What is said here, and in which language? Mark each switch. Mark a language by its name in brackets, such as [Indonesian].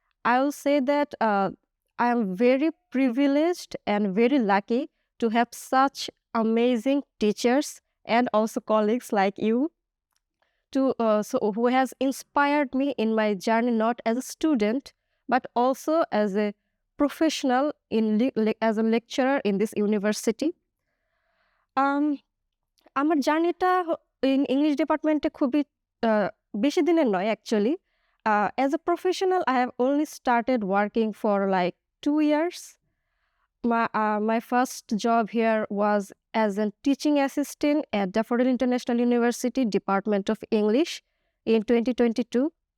[English] I will say that I am very privileged and very lucky to have such amazing teachers and also colleagues like you who has inspired me in my journey, not as a student but also as a professional as a lecturer in this university. [Bangla] আমার জার্নিটা in English department খুবই বেশি দিনের নয় actually. [English] As a professional, I have only started working for like 2 years. My first job here was as a teaching assistant at Daffodil International University, Department of English in 2022.